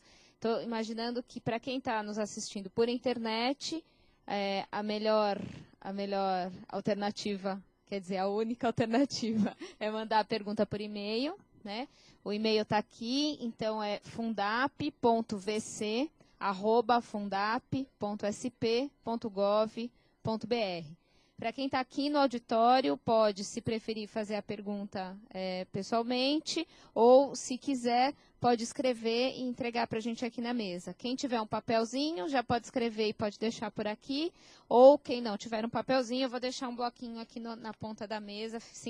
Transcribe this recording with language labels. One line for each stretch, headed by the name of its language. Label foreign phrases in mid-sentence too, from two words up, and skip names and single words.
Portuguese: Estou imaginando que, para quem está nos assistindo por internet, a melhor alternativa, quer dizer, a única alternativa é mandar a pergunta por e-mail, né? O e-mail está aqui, então é fundap.vc@fundap.sp.gov.br. Para quem está aqui no auditório, pode, se preferir, fazer a pergunta pessoalmente, ou, se quiser, pode escrever e entregar para a gente aqui na mesa. Quem tiver um papelzinho, já pode escrever e pode deixar por aqui, ou quem não tiver um papelzinho, eu vou deixar um bloquinho aqui na ponta da mesa.